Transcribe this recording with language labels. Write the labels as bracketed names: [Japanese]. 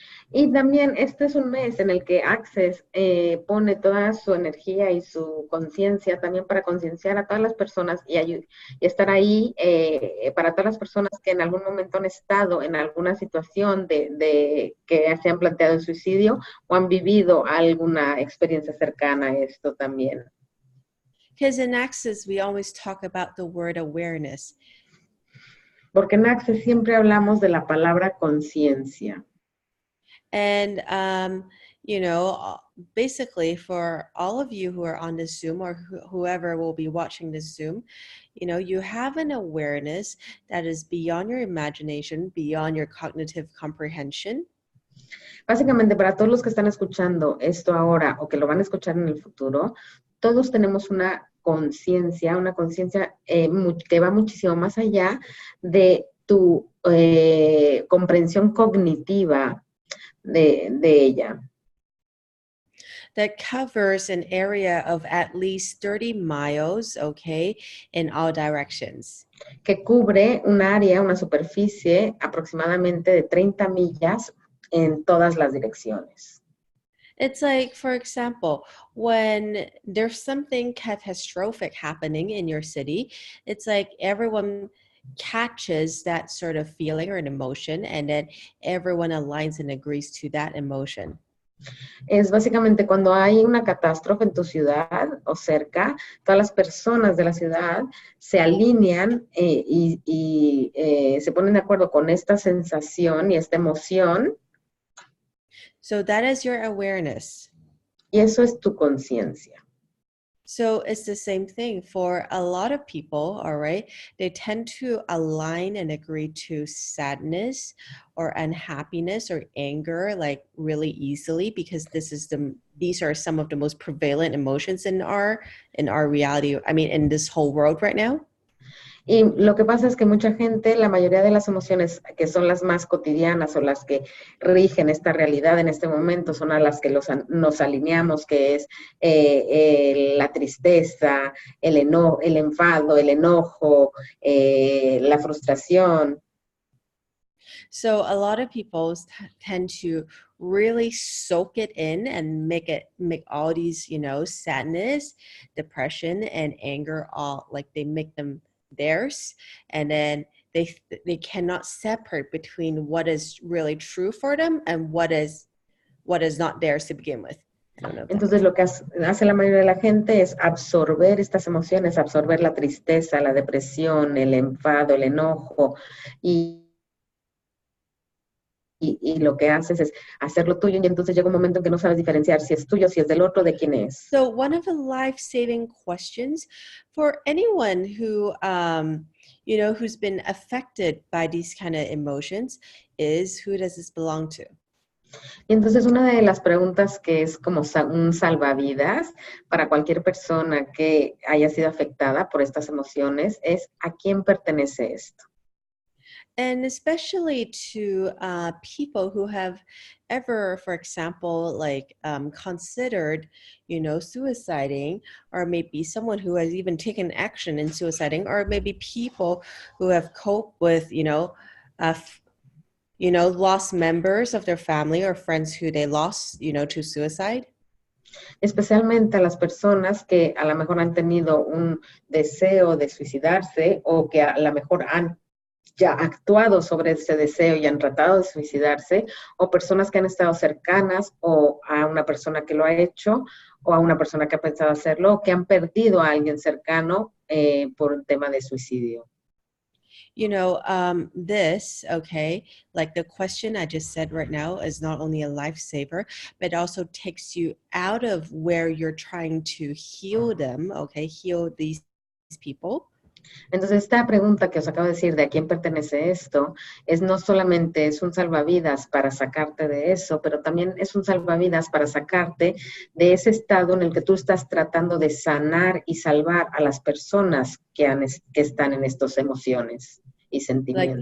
[Spanish] Y también este es un mes en el que Access pone toda su energía y su conciencia también para concienciar a todas las personas y estar ahí para todas las personas que en algún momento han estado en alguna situación de que se han planteado el suicidio o han vivido alguna experiencia cercana a esto también. [English] Because in Access we always talk about the word awareness. [Spanish] Porque en Access siempre hablamos de la palabra conciencia. [English] And, basically for all of you who are on this Zoom or whoever will be watching this Zoom, you have an awareness that is beyond your imagination, beyond your cognitive comprehension. [Spanish] Básicamente, para todos los que están escuchando esto ahora o que lo van a escuchar en el futuro, todos tenemos una conciencia que va muchísimo más allá de tu comprensión cognitiva de ella. [English] That covers an area of at least 30 miles, in all directions. [Spanish] Que cubre un área, una superficie aproximadamente de 30 millas en todas las direcciones. [English] It's like, for example, when there's something catastrophic happening in your city, it's like everyone catches that sort of feeling or an emotion, and then everyone aligns and agrees to that emotion. [Spanish] Es básicamente cuando hay una catástrofe en tu ciudad o cerca, todas las personas de la ciudad se alinean se ponen de acuerdo con esta sensación y esta emoción. [English] So that is your awareness. [Spanish] Y eso es tu conciencia. [English] So it's the same thing for a lot of people, all right? They tend to align and agree to sadness or unhappiness or anger like really easily because these are some of the most prevalent emotions in our reality. I mean, in this whole world right now. [Spanish] Y lo que pasa es que mucha gente, la mayoría de las emociones que son las más cotidianas o las que rigen esta realidad en este momento son a las que nos alineamos, que es la tristeza, el enfado, el enojo, la frustración. [English] So a lot of people tend to really soak it in and make all these, sadness, depression, and anger all like they make them theirs, and then they cannot separate between what is really true for them and what is not theirs to begin with. [Spanish] Entonces lo que hace la mayoría de la gente es absorber estas emociones, absorber la tristeza, la depresión, el enfado, el enojo y lo que haces es hacerlo tuyo y entonces llega un momento en que no sabes diferenciar si es tuyo, si es del otro, de quién es. [English] So one of the life-saving questions for anyone who, who's been affected by these kind of emotions is, who does this belong to? [Spanish] Y entonces una de las preguntas que es como un salvavidas para cualquier persona que haya sido afectada por estas emociones es ¿a quién pertenece esto? [English] And especially to people who have ever, for example, like considered, suiciding, or maybe someone who has even taken action in suiciding, or maybe people who have coped with, lost members of their family or friends who they lost, to suicide. [Spanish] Especialmente a las personas que a lo mejor han tenido un deseo de suicidarse o que a lo mejor han ya actuado sobre ese deseo y han tratado de suicidarse, o personas que han estado cercanas o a una persona que lo ha hecho o a una persona que ha pensado hacerlo o que han perdido a alguien cercano por un tema de suicidio. [English] Like the question I just said right now is not only a lifesaver, but also takes you out of where you're trying to heal them, heal these people. [Spanish] Entonces, esta pregunta que os acabo de decir de a quién pertenece esto, no solamente es un salvavidas para sacarte de eso, pero también es un salvavidas para sacarte de ese estado en el que tú estás tratando de sanar y salvar a las personas que están en estas emociones y sentimientos.